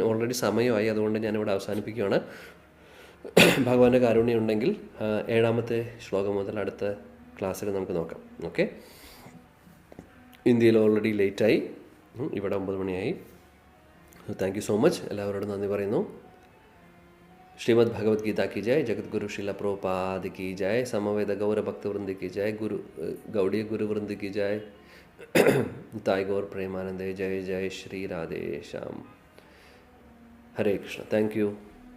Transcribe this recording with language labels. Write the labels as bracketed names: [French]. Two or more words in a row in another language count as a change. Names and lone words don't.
[Malayalam] ഓൾറെഡി സമയമായി, അതുകൊണ്ട് ഞാനിവിടെ അവസാനിപ്പിക്കുകയാണ്. ഭഗവാന്റെ കാരുണ്യം ഉണ്ടെങ്കിൽ 7ാമത്തെ ശ്ലോകം മുതൽ അടുത്ത ക്ലാസ്സിൽ നമുക്ക് നോക്കാം. ഓക്കെ. ഇന്ത്യയിൽ ഓൾറെഡി ലേറ്റായി, ഇവിടെ 9 മണിയായി. [English] thank you so much. [Malayalam] എല്ലാവരോടും നന്ദി പറയുന്നു. [Hindi] श्रीमद् भगवद गीता की जय, जगत गुरु श्रीला प्रभुपाद की जय, समवेद गौर भक्त वृंद की जय, गौड़ीय गुरु वृंद की जय, ताई गौर प्रेमानंदे, जय जय श्री राधे श्याम. हरे कृष्ण. [English] thank you.